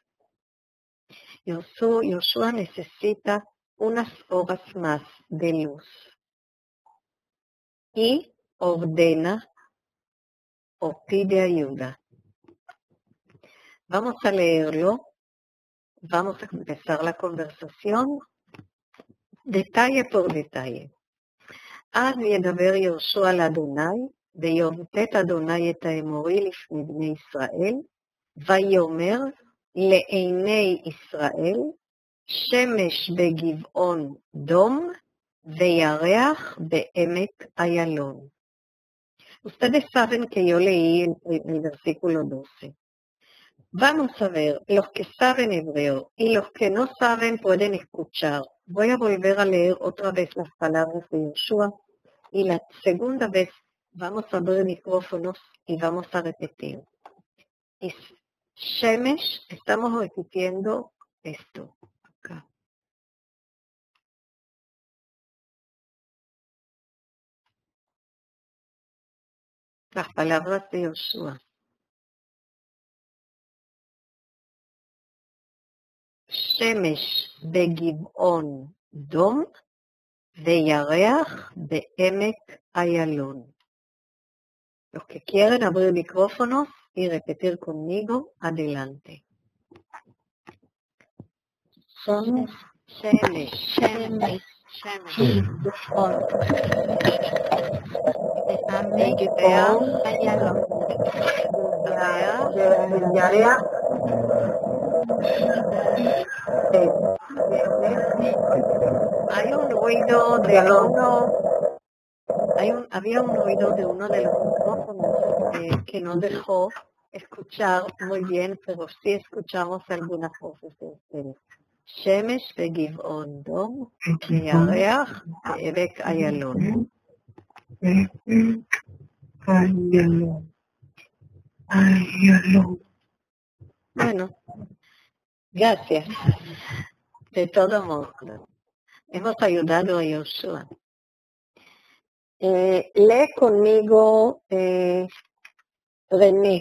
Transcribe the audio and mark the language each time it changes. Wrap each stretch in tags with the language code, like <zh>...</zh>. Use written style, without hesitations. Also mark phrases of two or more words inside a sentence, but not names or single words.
<es>Josué necesita unas horas más de luz y ordena o pide ayuda. Vamos a leerlo, vamos a empezar la conversación detalle por detalle.</es> <he>אז ידבר יהושע על אדוני, ויומתת אדוני את האמורי לפני בני ישראל, ויאמר לעיני ישראל, שמש בגבעון דום, וירח בעמק איילון.</he> <es>Ustedes saben que yo leí el versículo 12. Vamos a ver, los que saben hebreo y los que no saben pueden escuchar. Voy a volver a leer otra vez las palabras de Josué y la segunda vez vamos a abrir micrófonos y vamos a repetir. Shemesh, estamos repitiendo esto. Acá. Las palabras de Josué.</es> <he>שמש בגבעון דום וירח בעמק איילון.</he> <es>Los que quieren abrir micrófonos y repetir conmigo, adelante.</es> <he>שמש בגבעון וירח איילון.</he> <es>Hay un ruido de había un ruido de uno de los micrófonos que no dejó escuchar muy bien, pero sí escuchamos algunas voces de ustedes.</es> <he>שמש בגבעון דום וירח בעמק איילון.</he> <es>Bueno, gracias. De todo modo, hemos ayudado a Josué. Lee conmigo René.</es>